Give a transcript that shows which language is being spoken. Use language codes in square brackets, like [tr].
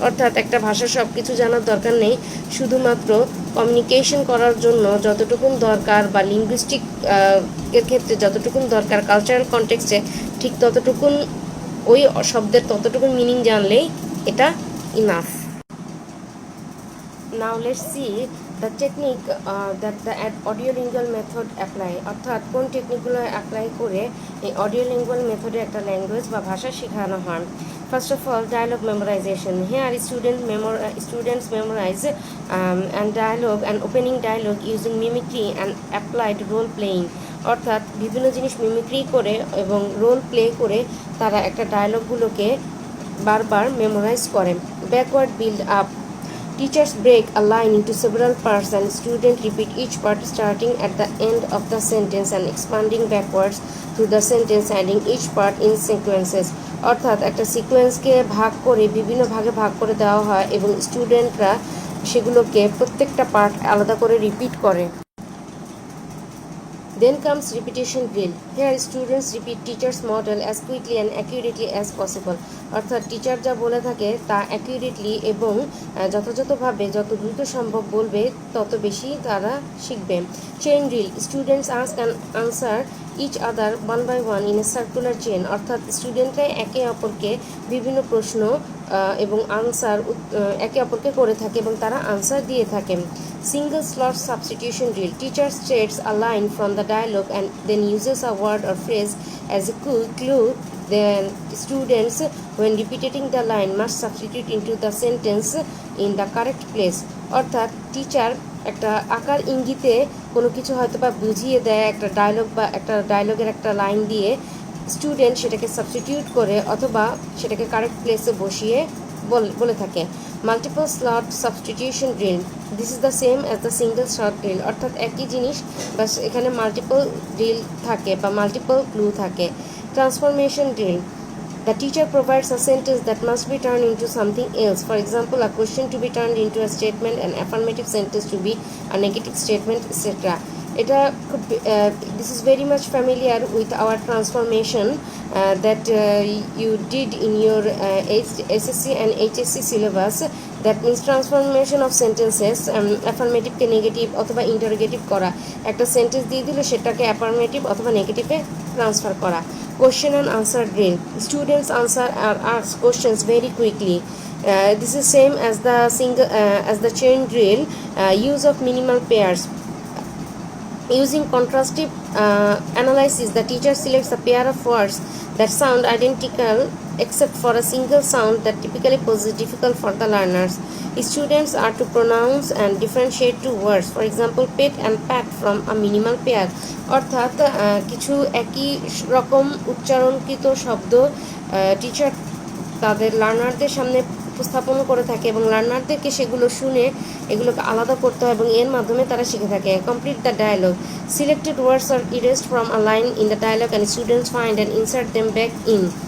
[bn] অর্থাৎ একটা ভাষার সব কিছু জানার দরকার নেই, শুধুমাত্র কমিউনিকেশন করার জন্য যতটুকুন দরকার বা লিঙ্গুইস্টিক এর ক্ষেত্রে যতটুকুন দরকার কালচারাল কনটেক্সটে ঠিক ততটুকুন ওই শব্দের ততটুকুন মিনিং জানলেই এটা enough. [en] Now let's see the technique that the audiolingual method apply, [bn] অর্থাৎ কোন টেকনিকগুলো অ্যাপ্লাই করে এই অডিওলিঙ্গুয়াল মেথডে একটা ল্যাঙ্গুয়েজ বা ভাষা শেখানো হয়। [en] First of all, dialogue memorization. Here students memorize and dialogue and opening dialogue using mimicry and applied role playing. [bn] অর্থাৎ বিভিন্ন জিনিস মিমিক্রি করে এবং রোল প্লে করে তারা একটা ডায়লগগুলোকে বারবার মেমোরাইজ করে। [en] Backward build up. Teachers break a line into several parts and students repeat each part starting at the end of the sentence and expanding backwards through the sentence, adding each part in sequences. [bn] অর্থাৎ একটা সিকোয়েন্সকে ভাগ করে বিভিন্ন ভাগে ভাগ করে দেওয়া হয় এবং স্টুডেন্টরা সেগুলোকে প্রত্যেকটা পার্ট আলাদা করে রিপিট করে। [en] Then comes repetition drill. Here students repeat teacher's model as quickly and accurately as possible. [bn] অর্থাৎ টিচার যা বলে থাকে তা অ্যাকিউরেটলি এবং যথাযথভাবে যত দ্রুত সম্ভব বলবে তত বেশি তারা শিখবে। Chain drill. [en] Students ask and answer each other one by one in a circular chain. [bn] অর্থাৎ স্টুডেন্টরা একে অপরকে বিভিন্ন প্রশ্ন এবং আনসার একে অপরকে করে থাকে এবং তারা আনসার দিয়ে থাকেন। [en] Single slot substitution drill. Teacher states a line from the dialogue and then uses a word or phrase as a clue. Then students, when repeating the line, must substitute into the sentence in the correct place. [bn] অর্থাৎ teacher একটা আকার ইঙ্গিতে কোনো কিছু হয়তো বা বুঝিয়ে দেয় একটা ডায়লগ বা একটা ডায়লগের একটা লাইন দিয়ে, স্টুডেন্ট সেটাকে সাবস্টিটিউট করে অথবা সেটাকে কারেক্ট প্লেসে বসিয়ে বলে থাকে। [en] multiple slot substitution drill, this is the same as the single slot drill, [bn] অর্থাৎ একই জিনিস বাস এখানে মাল্টিপল ড্রিল থাকে বা মাল্টিপল ক্লু থাকে। [en] Transformation drill, the teacher provides a sentence that must be turned into something else. For example, a question to be turned into a statement, an affirmative sentence to be a negative statement, etc. It could be, this is very much familiar with our transformation that you did in your SSC and HSC syllabus. That means transformation of sentences, [bn] affirmative ke negative অথবা interrogative করা, একটা sentence দিয়ে দিলে সেটাকে affirmative অথবা নেগেটিভে transfer করা। [en] Question and answer drill, students answer or ask questions very quickly. This is same as the chain drill. Use of minimal pairs. Using contrastive analysis, the teacher selects a pair of words that sound identical except for a single sound that typically poses difficult for the learners. Students are to pronounce and differentiate two words. For example, pet and pat from a minimal pair. [bn] অর্থাৎ কিছু একই রকম উচ্চারণকৃত শব্দ teacher তাদের লার্নারদের সামনে উপস্থাপন করে থাকে এবং লার্নারদেরকে সেগুলো শুনে এগুলোকে আলাদা করতে হয় এবং এর মাধ্যমে তারা শিখে থাকে। [en] Complete the dialogue, selected words are erased from a line in the dialogue and students find and insert them back in.